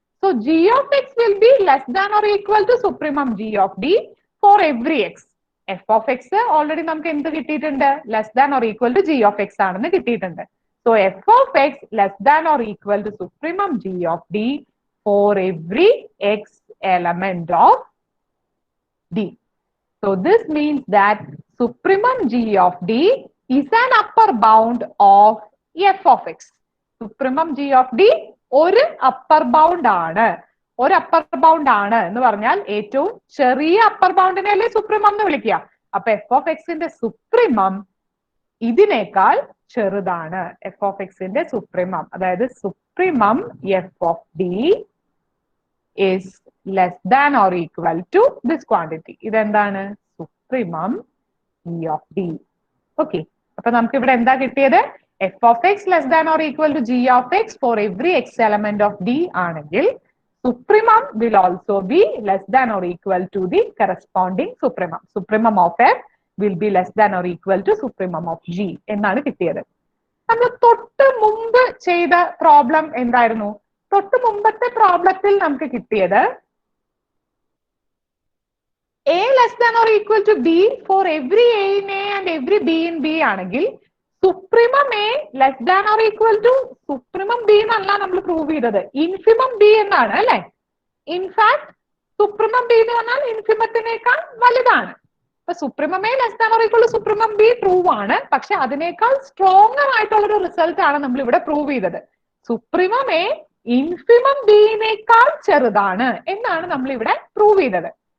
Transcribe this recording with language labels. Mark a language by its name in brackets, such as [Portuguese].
[English] So g of x will be less than or equal to supremum g of d for every x. F of x already [Malayalam] നമുക്ക് എന്ത് കിട്ടിയിട്ടുണ്ട്? [English] less than or equal to g of x [Malayalam] ആണെന്ന് കിട്ടിയിട്ടുണ്ട്. [English] So f of x less than or equal to supremum g of d for every x element of d. So this means that supremum g of d is an upper bound of f of x. [Malayalam] Supremum g of d ഒരു upper bound ആണ്. ഒരു upper bound ആണ് എന്ന് പറഞ്ഞാൽ ഏറ്റവും ചെറിയ upper ബൗണ്ടിനെ അല്ലേ supremum എന്ന് വിളിക്കുക. അപ്പൊ എഫ് ഓഫ് എക്സിന്റെ സുപ്രീമം ഇതിനേക്കാൾ ചെറുതാണ്. എഫ് ഓഫ് എക്സിന്റെ സുപ്രീമം, അതായത് supremum F of D [English] is less than or equal to this quantity. [Malayalam] ഇതെന്താണ്? Supremum G of D. Okay, അപ്പൊ നമുക്ക് ഇവിടെ എന്താ കിട്ടിയത്? [English] f of x less than or equal to g of x for every x element of d [Malayalam] ആണെങ്കിൽ [English] Supremum will also be less than or equal to the corresponding supremum. Supremum of f will be less than or equal to supremum of g [Malayalam] എന്നാണ് കിട്ടിയത്. നമ്മൾ തൊട്ട് മുമ്പ് ചെയ്ത problem എന്തായിരുന്നു? തൊട്ട് മുമ്പത്തെ പ്രോബ്ലത്തിൽ നമുക്ക് കിട്ടിയത് [English] a less than or equal to b for every a in a and every b in b ആണെങ്കിൽ supremum a less than or equal to supremum b [Malayalam] എന്നല്ല നമ്മൾ പ്രൂവ് ചെയ്തത്, ഇൻഫിമം b എന്നാണ് അല്ലെ? ഇൻഫാക്ട് സുപ്രീമം b എന്ന് പറഞ്ഞാൽ ഇൻഫിമത്തിനേക്കാൾ വലുതാണ്. അപ്പൊ supremum [English] a less than or equal to [Malayalam] supremum b prove ആണ്, പക്ഷെ അതിനേക്കാൾ സ്ട്രോങ്ങർ ആയിട്ടുള്ള ഒരു റിസൾട്ട് ആണ് നമ്മൾ ഇവിടെ പ്രൂവ് ചെയ്തത്. സുപ്രീമം a ഇൻഫിമം ബിനേക്കാൾ ചെറുതാണ് എന്നാണ് നമ്മൾ ഇവിടെ പ്രൂവ് ചെയ്തത്.